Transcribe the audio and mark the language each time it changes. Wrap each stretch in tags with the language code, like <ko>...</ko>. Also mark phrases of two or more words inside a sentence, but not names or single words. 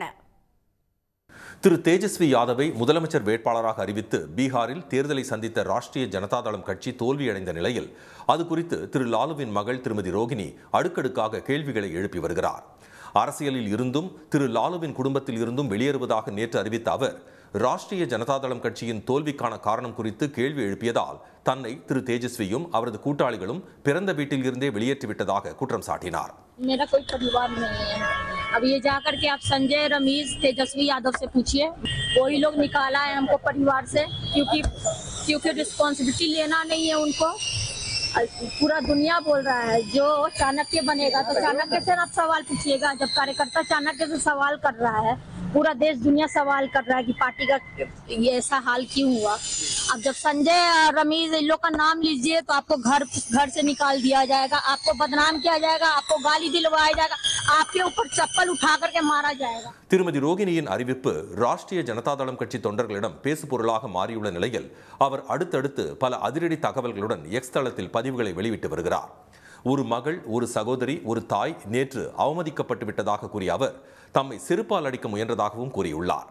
<ta>திரு தேஜஸ்வி யாதவை முதலமைச்சர் வேட்பாளராக அறிவித்து பீகாரில் தேர்தலை சந்தித்த ராஷ்டிரிய ஜனதா தளம் கட்சி தோல்வியடைந்த நிலையில் அது குறித்து திரு லாலுவின் மகள் திருமதி ரோகிணி அடுக்கடுக்காக கேள்விகளை எழுப்பி வருகிறார். அரசியலில் இருந்தும் திரு லாலுவின் குடும்பத்தில் இருந்தும் வெளியேறுவதாக நேற்று அறிவித்த அவர் ராஷ்டிரிய ஜனதா தளம் கட்சியின் தோல்விக்கான காரணம் குறித்து கேள்வி எழுப்பியதால் தன்னை திரு தேஜஸ்வியும் அவரது கூட்டாளிகளும் பிறந்த வீட்டில் இருந்தே வெளியேற்றிவிட்டதாக குற்றம் சாட்டினார்.</ta> <hi>अब ये जाकर के आप संजय रमेश तेजस्वी यादव से पूछिए, वही लोग निकाला है हमको परिवार से, क्योंकि रिस्पॉन्सिबिलिटी लेना नहीं है उनको. पूरा दुनिया बोल रहा है जो चाणक्य बनेगा तो चाणक्य से आप सवाल पूछिएगा. जब कार्यकर्ता चाणक्य से सवाल कर रहा है, पूरा देश दुनिया सवाल कर रहा है कि पार्टी का ये ऐसा हाल क्यों हुआ. अब जब संजय रमेश इन लोग का नाम लीजिए तो आपको घर से निकाल दिया जाएगा, आपको बदनाम किया जाएगा, आपको गाली दिलवाया जाएगा, आपके ऊपर चप्पल उठा करके मारा जाएगा.</hi> <ta>திருமதி ரோகிணியின் அறிவிப்பு ராஷ்டிரிய ஜனதா தளம் கட்சி தொண்டர்களிடம் பேசுபொருளாக மாறியுள்ள நிலையில் அவர் அடுத்தடுத்து பல அதிரடி தகவல்களுடன் எக்ஸ் தளத்தில் பதிவுகளை வெளியிட்டு வருகிறார். ஒரு மகள், ஒரு சகோதரி, ஒரு தாய் நேற்று அவமதிக்கப்பட்டு விட்டதாக கூறிய அவர் தம்மை செருப்பால் அடிக்க முயன்றதாகவும் கூறியுள்ளார்.</ta>